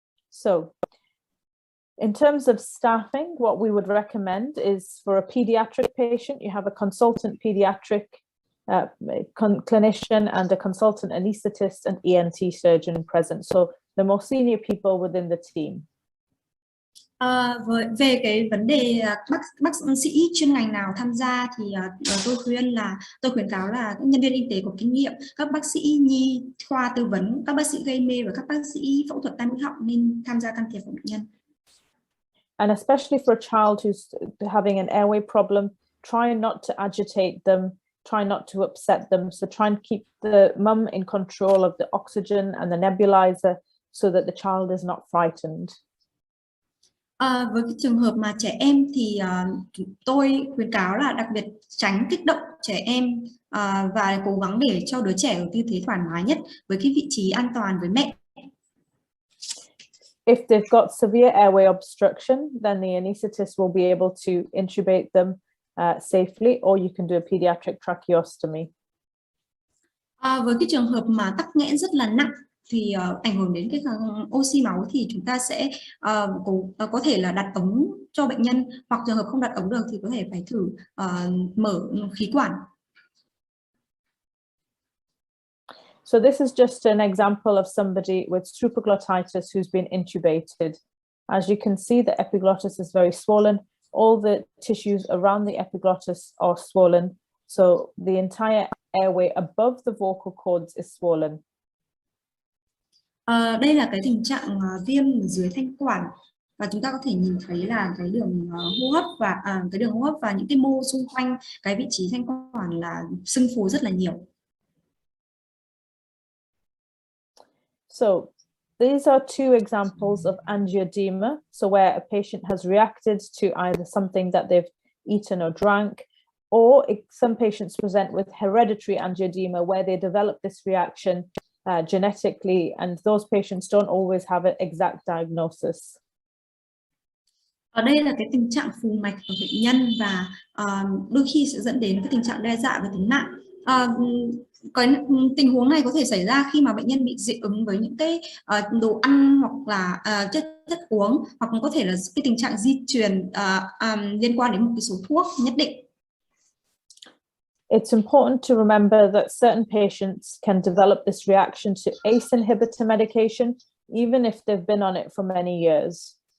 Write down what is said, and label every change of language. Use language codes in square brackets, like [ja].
[en] So, in terms of staffing, what we would recommend is for a pediatric patient, you have a consultant pediatric clinician and a consultant anaesthetist and ENT surgeon present. So the more senior people within the team. [vi] Về cái vấn đề bác sĩ chuyên ngành nào tham gia thì tôi khuyến cáo là các nhân viên y tế có kinh nghiệm, các bác sĩ nhi khoa tư vấn, các bác sĩ gây mê và các bác sĩ phẫu thuật tai mũi họng nên tham gia can thiệp của bệnh nhân. [en] And especially for a child who's having an airway problem, try not to agitate them, try not to upset them. So try and keep the mum in control of the oxygen and the nebulizer so that the child is not frightened. [vi] Với cái trường hợp mà trẻ em thì tôi khuyến cáo là đặc biệt tránh kích động trẻ em và cố gắng để cho đứa trẻ ở tư thế thoải mái nhất với cái vị trí an toàn với mẹ. [en] If they've got severe airway obstruction, then the anaesthetist will be able to intubate them safely, or you can do a pediatric tracheostomy. [vi] Với cái trường hợp mà tắc nghẽn rất là nặng thì ảnh hưởng đến cái oxy máu thì chúng ta sẽ có thể là đặt ống cho bệnh nhân, hoặc trường hợp không đặt ống được thì có thể phải thử mở khí quản. [en] So this is just an example of somebody with supraglottitis who's been intubated. As you can see, the epiglottis is very swollen. All the tissues around the epiglottis are swollen. So the entire airway above the vocal cords is swollen. [vi] Đây là cái tình trạng viêm ở dưới thanh quản, và chúng ta có thể nhìn thấy là cái đường hô hấp và những cái mô xung quanh cái vị trí thanh quản là sưng phù rất là nhiều. [en] So these are two examples of angioedema. So where a patient has reacted to either something that they've eaten or drank, or some patients present with hereditary angioedema where they develop this reaction genetically, and those patients don't always have an exact diagnosis. [vi] Ở đây là cái tình trạng phù mạch ở bệnh nhân, và đôi khi sẽ dẫn đến cái tình trạng đe dọa về tính mạng. Cái tình huống này có thể xảy ra khi mà bệnh nhân bị dị ứng với những cái đồ ăn hoặc là chất uống, hoặc có thể là cái tình trạng di truyền liên quan đến một cái số thuốc nhất định. [en] It's important to remember that certain patients can develop this reaction to ACE inhibitor medication, even if they've been on it for many years.